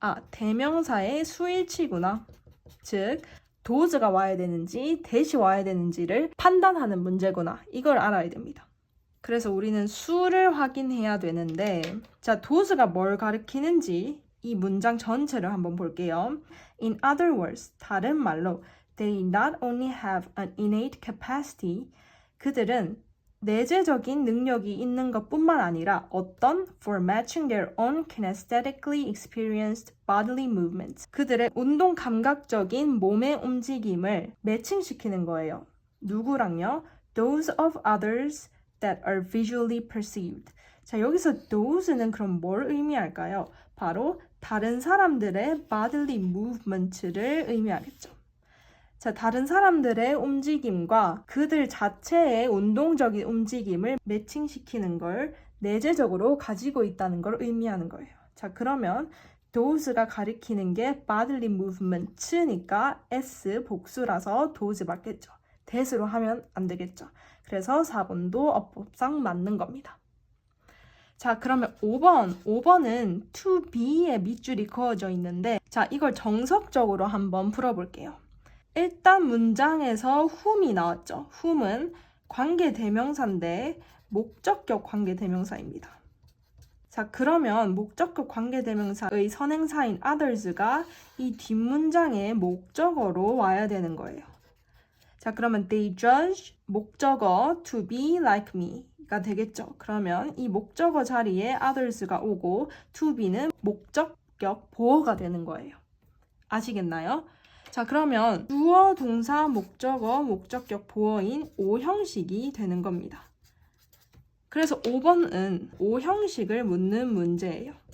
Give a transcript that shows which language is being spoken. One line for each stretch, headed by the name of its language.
Korean: 대명사의 수일치구나. 즉, does가 와야 되는지 that이 와야 되는지를 판단하는 문제구나. 이걸 알아야 됩니다. 그래서 우리는 수를 확인해야 되는데, 자, does가 뭘 가리키는지 이 문장 전체를 한번 볼게요.
English: In other words,
Korean: 다른 말로,
English: they not only have an innate capacity,
Korean: 그들은 내재적인 능력이 있는 것뿐만 아니라 어떤
English: for matching their own kinesthetically experienced bodily movements,
Korean: 그들의 운동 감각적인 몸의 움직임을 매칭시키는 거예요. 누구랑요?
English: Those of others that are visually perceived.
Korean: 자, 여기서 those는 그럼 뭘 의미할까요? 바로 다른 사람들의 bodily movement를 의미하겠죠. 자, 다른 사람들의 움직임과 그들 자체의 운동적인 움직임을 매칭시키는 걸 내재적으로 가지고 있다는 걸 의미하는 거예요. 자, 그러면 Those가 가리키는 게 bodily movement니까 S 복수라서 those 맞겠죠. that으로 하면 안 되겠죠. 그래서 4번도 어법상 맞는 겁니다. 자, 그러면 5번은 to be의 밑줄이 그어져 있는데, 자, 이걸 정석적으로 한번 풀어볼게요. 일단 문장에서 whom이 나왔죠. whom은 관계대명사인데 목적격 관계대명사입니다. 자, 그러면 목적격 관계대명사의 선행사인 others가 이 뒷문장의 목적어로 와야 되는 거예요.
English: 자, 그러면 they judge
Korean: 목적어
English: to be like me가 되겠죠.
Korean: 그러면 이 목적어 자리에 others가 오고 to be는 목적격 보어가 되는 거예요. 아시겠나요? 자, 그러면 주어, 동사, 목적어, 목적격 보어인 5형식이 되는 겁니다. 그래서 5번은 5형식을 묻는 문제예요.